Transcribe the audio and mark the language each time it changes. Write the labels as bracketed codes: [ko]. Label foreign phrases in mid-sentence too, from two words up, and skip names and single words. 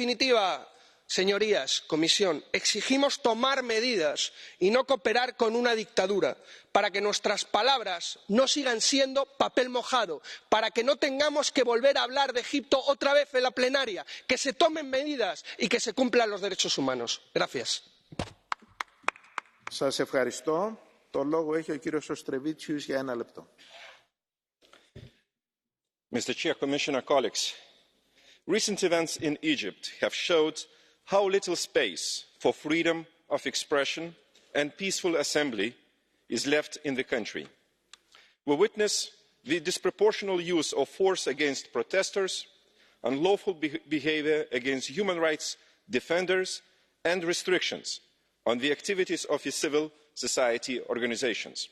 [es] En definitiva, Señorías, Comisión, exigimos tomar medidas y no cooperar con una dictadura para que nuestras palabras no sigan siendo papel mojado, para que no tengamos que volver a hablar de Egipto otra vez en la plenaria, que se tomen medidas y que se cumplan los derechos humanos. Gracias. [el] Σας ευχαριστώ. Το λόγο έχει ο κύριος Οστρεβίτσιους για 1 λεπτό. [en] Mr. Chair, Commissioner, colleagues, recent events in Egypt have showed how little space for freedom of expression and peaceful assembly is left in the country. We witness the disproportionate use of force against protesters, unlawful behaviour against human rights defenders and restrictions on the activities of the civil society organisations.